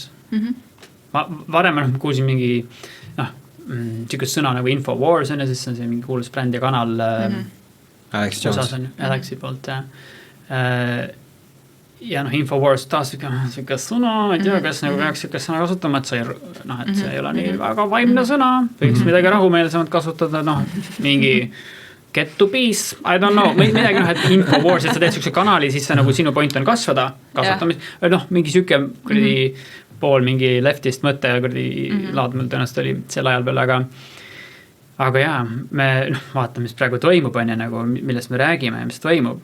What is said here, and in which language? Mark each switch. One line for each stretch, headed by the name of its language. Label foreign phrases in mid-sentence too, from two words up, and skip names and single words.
Estonian: Ma varem kuulsin mingi siukest sõna nagu Infowars on ja siis on see mingi kuulus bränd ja kanal Alex Jones. Alexi poolt ja noh, Infowars taas siuke sõna, ma ei tea, kas nagu peaks siukest sõna kasutama, et see ei ole nii väga vaimne sõna, võiks midagi rahumeelsemalt kasutada, noh, mingi
English: get to peace, I don't know,
Estonian: midagi noh, et Infowars, et sa teed siukse kanali, siis see nagu sinu point on kasvada, noh, mingi siuke pool mingi leftist mõte laad mul tõenäoliselt oli sel ajal peal, aga jaa, me vaatame, mis praegu toimub, on ja nagu, millest me räägime ja mis toimub.